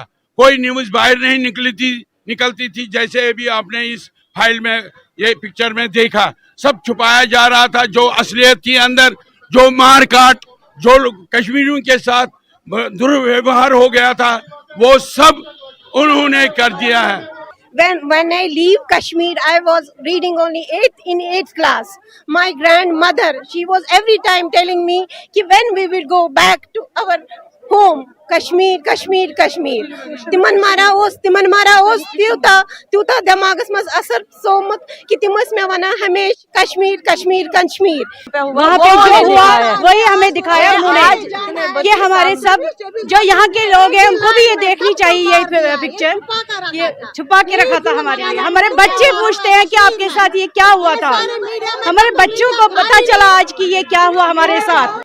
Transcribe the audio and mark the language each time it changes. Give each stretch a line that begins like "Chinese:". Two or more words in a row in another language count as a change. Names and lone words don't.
Hindi: कोई न्यूज बाहर नहीं निकलती थी। जैसे अभी आपने इस फाइल में, ये पिक्चर में देखा, सब छुपाया जा रहा था। जो असलियत थी अंदर, जो मार काट, जो कश्मीरियों के साथ दुर्व्यवहार हो गया था, वो सब उन्होंने कर दिया है।
English: When I leave Kashmir, I was reading only 8th class. My grandmother, she was every time telling me कि when we will go back to our home, Kashmir, Kashmir, Kashmir.
Kashmiri: तिमन मारा ओस त्यूता दिमागस मज असर सोमत कि तिमस में वना हमेश कश्मीर कश्मीर कश्मीर।
Hindi: वहाँ पे जो हुआ वही हमें दिखाया उन्होंने कि हमारे सब जो यहाँ के लोग हैं उनको भी ये देखनी चाहिए। ये पिक्चर ये छुपा के रखा था हमारे लिए। हमारे बच्चे पूछते हैं कि आपके साथ ये क्या हुआ था। हमारे बच्चों को पता चला आज कि ये क्या हुआ हमारे साथ।